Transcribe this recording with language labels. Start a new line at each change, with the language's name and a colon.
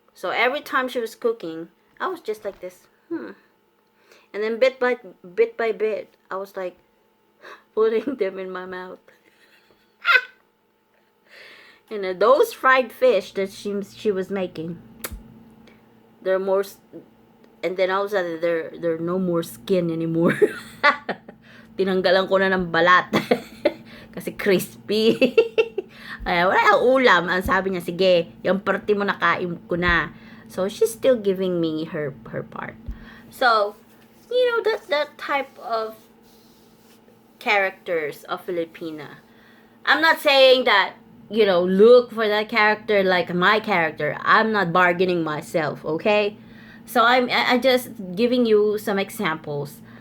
English: So every time she was cooking, I was just like this. And then bit by bit, I was like putting them in my mouth. And those fried fish that she was making, they're more, and then all of a sudden they're no more skin anymore.
Filipino: Tinanggalan ko na ng balat. Kasi crispy. Ay, wala ang ulam. Ang sabi niya, sige, yung parte mo nakain ko na.
English: So she's still giving me her part. So, you know, that type of characters of Filipina. I'm not saying that, you know, look for that character like my character. I'm not bargaining myself, okay? So I just giving you some examples.